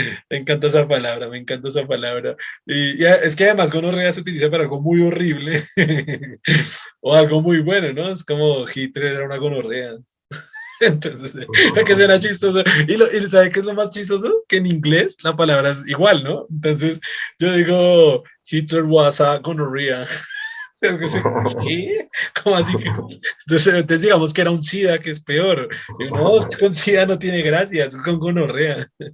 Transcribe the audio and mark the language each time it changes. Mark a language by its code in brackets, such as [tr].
[es] Me encanta esa palabra, me encanta esa palabra. Y es que además gonorrea se utiliza para algo muy horrible o algo muy bueno, ¿no? Es como Hitler era una gonorrea. Entonces, lo que será chistoso. ¿Y sabe qué es lo más chistoso? Que en inglés la palabra es igual, ¿no? Entonces, yo digo, [en] Hitler was a gonorrhea. [es] Es que ¿qué? ¿Cómo así que? Entonces digamos que era un SIDA, que es peor. Digo, no, con SIDA no tiene gracia, es con gonorrea.